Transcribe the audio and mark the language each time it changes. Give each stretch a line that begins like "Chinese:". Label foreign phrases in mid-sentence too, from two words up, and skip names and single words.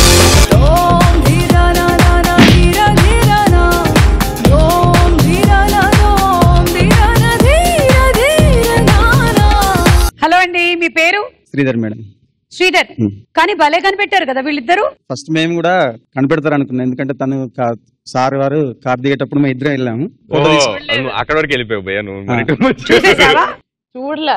Telugu: Om Dhira Na Na Na Dhira Dhira Na Om Dhira Na అండి, మీ పేరు? శ్రీధర్ మేడం. శ్రీధర్. కానీ భలే కనిపెట్టారు కదా వీళ్ళిద్దరు. ఫస్ట్ మేము కూడా కనిపెడతారు అనుకున్నాం, ఎందుకంటే తను సార్ వారు కార్ దిగేటప్పుడు మేము ఇద్దరం వెళ్ళాము. అక్కడ వరకు వెళ్ళిపోయావు భయ్యా చూడలే.